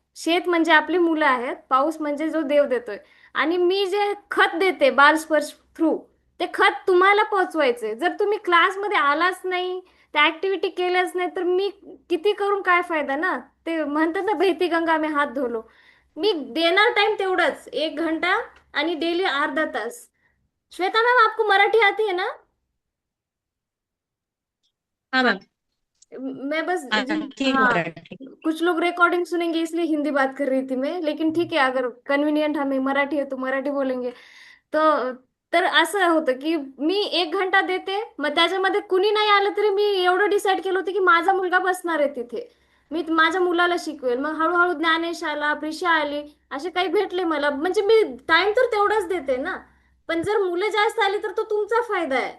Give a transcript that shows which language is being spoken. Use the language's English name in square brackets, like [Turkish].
[Marathi] शेत म्हणजे आपली मुलं आहेत, पाऊस म्हणजे जो देव देतोय. आणि मी जे खत देते बालस्पर्श थ्रू, ते खत तुम्हाला पोहोचवायचंय. जर तुम्ही क्लासमध्ये आलाच नाही, त्या ऍक्टिव्हिटी केल्याच नाही, तर मी किती करून काय फायदा ना. ते म्हणतात ना, [Hindi] बहती गंगा में हात धुलो. [Marathi] मी देणार टाइम तेवढाच, 1 घंटा आणि डेली अर्धा तास. [Hindi] श्वेता मैम, आपको मराठी आती है ना? हाँ मैम, मैं बस जी, आती है हाँ, मराठी। कुछ लोग रिकॉर्डिंग सुनेंगे इसलिए हिंदी बात कर रही थी मैं, लेकिन ठीक है, अगर कन्वीनियंट हमें मराठी है तो मराठी बोलेंगे. [Marathi] तर तर असं होतं की मी 1 घंटा देते, मग त्याच्यामध्ये कुणी नाही आलं तरी मी एवढं डिसाईड केलं होतं की माझा मुलगा बसणार आहे तिथे, मी माझ्या मुलाला शिकवेल. मग हळूहळू ज्ञानेश आला, प्रिशा आली, असे काही भेटले मला. म्हणजे मी टाइम तर तेवढाच देते ना, पण जर मुलं जास्त आली तर तो तुमचा फायदा आहे.